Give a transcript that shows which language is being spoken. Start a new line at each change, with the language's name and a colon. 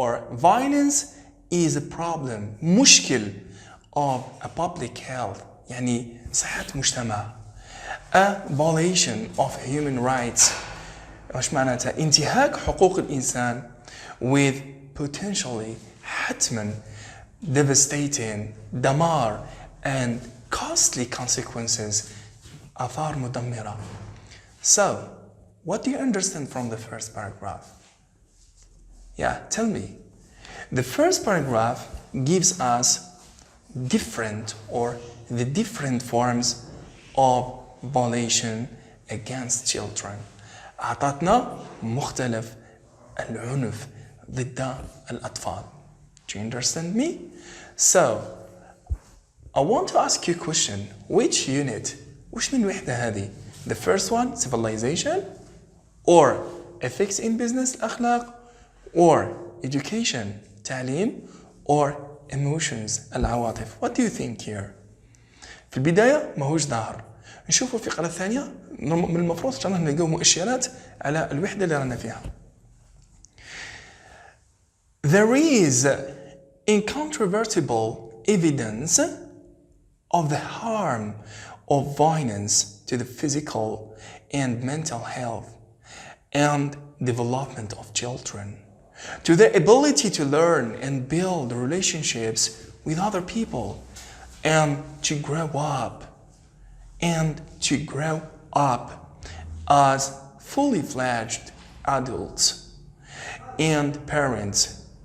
English: Violence is a problem،
Arabic: مشكل
English: of a public health،
Arabic: يعني صحة مجتمع.
English: A violation of human rights،
Arabic: وش معناتها؟ انتهاك حقوق الإنسان.
English: With potentially،
Arabic: حتما،
English: devastating،
Arabic: دمار.
English: And costly consequences،
Arabic: آثار مدمرة.
English: So, what do you understand from the first paragraph? Yeah, tell me. The first paragraph gives us the different forms of violation against children.
Arabic: أعطتنا مختلف العنف ضد الأطفال.
English: Do you understand me? So, I want to ask you a question. Which unit?
Arabic: وش من وحدة هذه?
English: The first one, civilization, or ethics in business،
Arabic: الأخلاق,
English: or education،
Arabic: تعليم,
English: or emotions،
Arabic: العواطف.
English: What do you think here?
Arabic: في البداية ماهوش ظاهر. نشوفوا في الفقرة الثانية من المفروض إن نلقاو مؤشرات على الوحدة اللي رانا فيها.
English: There is incontrovertible evidence of the harm of violence to the physical and mental health and development of children, to their ability to learn and build relationships with other people, and to grow up as fully fledged adults and parents.